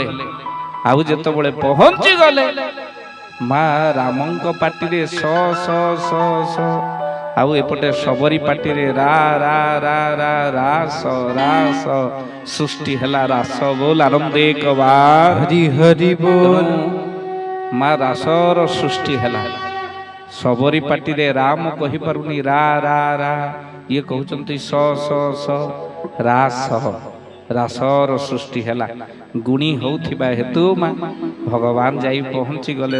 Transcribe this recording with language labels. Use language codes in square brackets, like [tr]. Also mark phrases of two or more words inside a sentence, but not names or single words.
[or] ଆଉ ଯେତେବେଳେ ପହଞ୍ଚି ଗଲେ, ମା ରାମଙ୍କ ପାଟିରେ ସ ସ ସ ସ, ଆଉ ଏପଟେ ସବରୀ ପାଟିରେ ରା ରା ରା ରା ରାସ ରାସ। ସୃଷ୍ଟି ହେଲା ରାସ ବୋଲ ଆନନ୍ଦେ କବାର हरि हरि बोल। ମା ରାସର ସୃଷ୍ଟି ହେଲା। ସବରୀ ପାଟିରେ ରାମ କହିପାରୁନି ରା ରା ରା, ଇଏ କହୁଛନ୍ତି ସ ସ ସ ରାସ। ରାସର ସୃଷ୍ଟି ହେଲା। ଗୁଣୀ ହଉଥିବା ହେତୁ ମା ଭଗବାନ ଯାଇ ପହଞ୍ଚି ଗଲେ।